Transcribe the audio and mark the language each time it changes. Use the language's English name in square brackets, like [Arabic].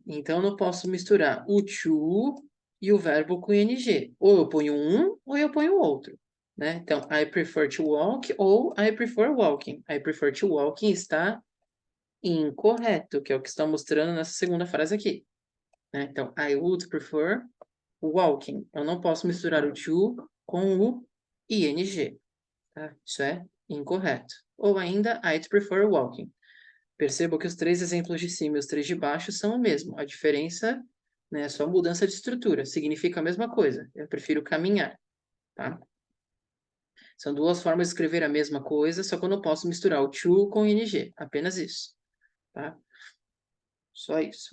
[Portuguese] Então eu não posso misturar o to e o verbo com ing. Ou eu ponho um, ou eu ponho o outro. Né? Então, [English] I prefer to walk [Portuguese] ou [English] I prefer walking. I prefer to walking [Portuguese] está incorreto, que é o que está mostrando nessa segunda frase aqui. Né? Então, [English] I would prefer walking. [Portuguese] Eu não posso misturar o to com o ing. Tá? Isso é incorreto. Ou ainda, [English] I'd prefer walking. [Portuguese] Perceba que os três exemplos de cima e os três de baixo são o mesmo. A diferença, né, é só mudança de estrutura. Significa a mesma coisa. Eu prefiro caminhar, tá? São duas formas de escrever a mesma coisa, só que eu não posso misturar o to com o ing. Apenas isso, tá? Só isso.